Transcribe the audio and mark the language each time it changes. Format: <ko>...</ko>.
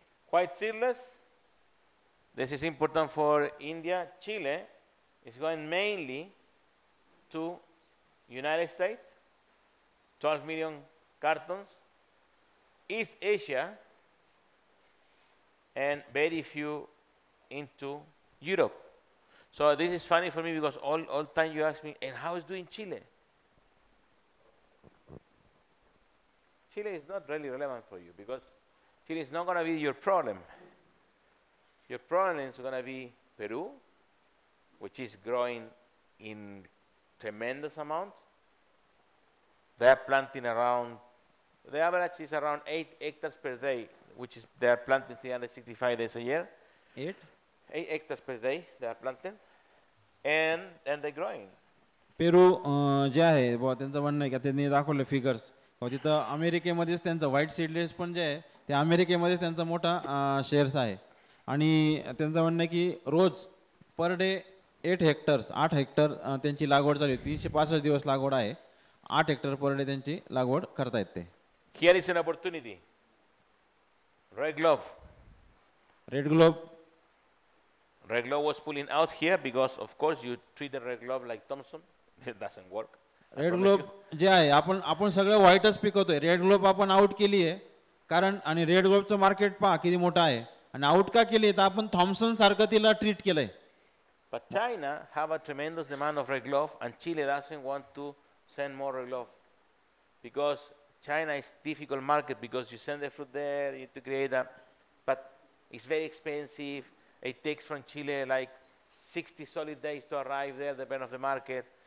<en>Quite seedless. This is important for India. Chile is going mainly to United States, 12 million cartons, East Asia, and very few into Europe. So this is funny for me because all time you ask me, and how is doing Chile? Chile is not really relevant for you because Chile is not going to be your problem. Your problem is going to be Peru, which is growing in tremendous amount. They are planting around, the average is around 8 hectares per day, which is they are planting 365 days a year. 8 8 hectares per day they are planting, and they're growing.</en> <mr>पेरू जे आहे बुवा त्यांचं म्हणणं आहे की त्यांनी दाखवले figures, तिथं अमेरिकेमध्येच त्यांचं व्हाईट सीडलेस पण जे आहे ते अमेरिकेमध्येच त्यांचा मोठा शेअर्स आहे. आणि त्यांचं म्हणणं आहे की रोज पर डे 8 हेक्टर त्यांची लागवड चालू आहे. 365 दिवस लागवड आहे. 8 हेक्टर पर डे त्यांची लागवड करतायत ते.</mr> <en>Here is an opportunity. Red Glove.</en> <mr>Red globe</mr> <en>Red Glove was pulling out here because, of course, you treat the Red Glove like Thompson. It doesn't work. I</en> <mr>red</mr> <en>promise</en> <mr>globe</mr> <en>you.</en> <mr>जे आहे आपण सगळं व्हाईटच पिकवतोय. Red globe आपण out केली आहे कारण, आणि red ग्लोबचं market पहा किती मोठं आहे. आणि आउट का केली तर आपण थॉम्सन सारखं तिला ट्रीट केलंय.</mr> <en>But China have a tremendous demand of Red Glove, and Chile doesn't want to send more Red Glove because China is difficult market because you send the fruit there, you need to create a, but it's very expensive. It takes from Chile like 60 solid days to arrive there, depending on the market.</en>